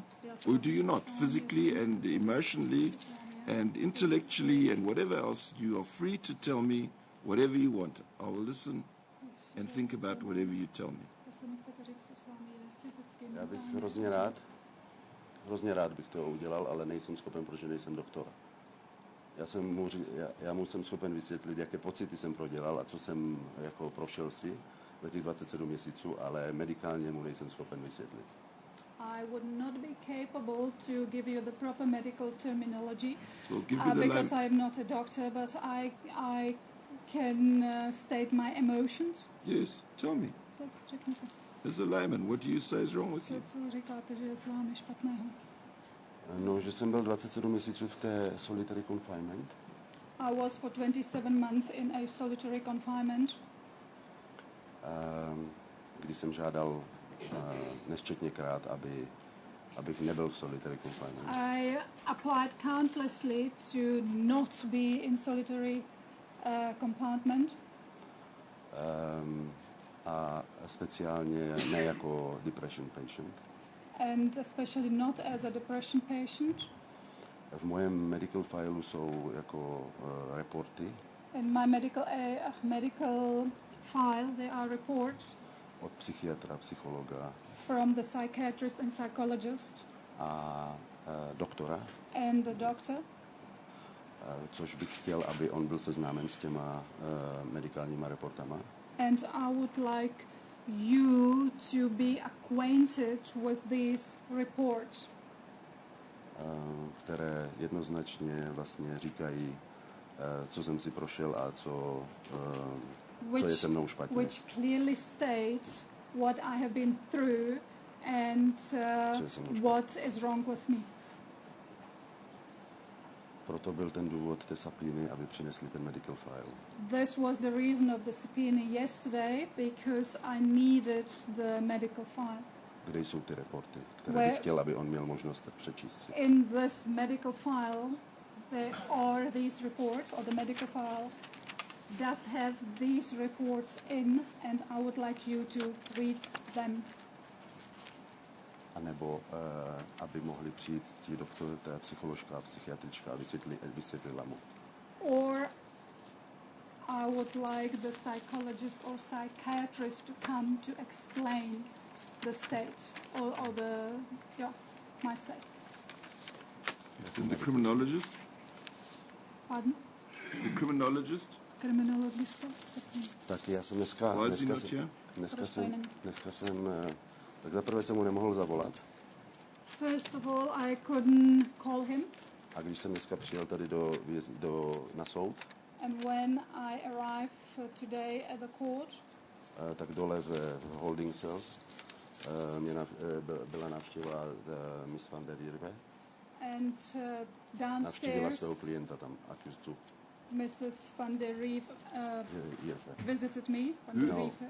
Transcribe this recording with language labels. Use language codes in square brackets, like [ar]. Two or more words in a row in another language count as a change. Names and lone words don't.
[en] Or do you not? Physically and emotionally and intellectually and whatever else, you are free to tell me whatever you want. I will listen and think about whatever you tell me. [cs] Já bych hrozně rád bych to udělal, ale nejsem schopen, protože nejsem doktor. Já mu jsem schopen vysvětlit, jaké pocity jsem prodělal a co jsem jako prošel si za těch 27 měsíců, ale medikálně mu nejsem schopen vysvětlit. [en] I would not be capable to give you the proper medical terminology because I am not a doctor, but I can state my emotions. Yes, tell me. As a layman, what do you say is wrong with you? [cs] Co říkáte, že je s vámi špatného? No, že jsem byl 27 měsíců v té [en] solitary confinement. I was for 27 months in a solitary confinement. [cs] Kdy jsem žádal nesčetněkrát, abych nebyl v [en] solitary confinement. I applied countlessly to not be in solitary compartment. [cs] A speciálně ne jako [en] depression patient. And especially not as a depression patient. [cs] V mém [en] medical fileu [cs] jsou jako reporty. [en] In my medical file there are reports. [cs] od psychiatra, psychologa [en] from the psychiatrist and psychologist [cs] a doktora, [en] and the doctor, [cs] což bych chtěl, aby on byl seznámen s těma medikálníma reportama. [en] And I would like you to be acquainted with these reports, [cs] které jednoznačně vlastně říkají, co jsem si prošel a co je se mnou špatně. [en] Which clearly states what I have been through and what is wrong with me. [cs] Proto byl ten důvod té subpoeny, aby přinesli ten [en] medical file. This was the reason of the subpoena yesterday, because I needed the medical file. [cs] Kde jsou ty reporty, které bych chtěl, aby on měl možnost přečíst si. [en] In this medical file, there are these reports, or the medical file does have these reports in, and I would like you to read them. [cs] A nebo aby mohli přijít ti doktor, ta psycholožka a psychiatrička a vysvětlila mu. [en] Or I would like the psychologist or psychiatrist to come to explain the state or my state. And the criminologist? Pardon? The criminologist? [cs] Kriminologista. Tak já jsem dneska jsem tak zaprvé jsem mu nemohl zavolat. [en] First of all, I couldn't call him. [cs] A když jsem dneska přijel tady na soud, [en] And when I arrived today at the court, [cs] tak dole v [en] holding cells [cs] byla návštěva Miss van der Rieve. [en] And [cs] Navštívila [en] downstairs, [cs] svého klienta tam, [en] accused. Mrs. van der Rieve visited me. Van der Rieve.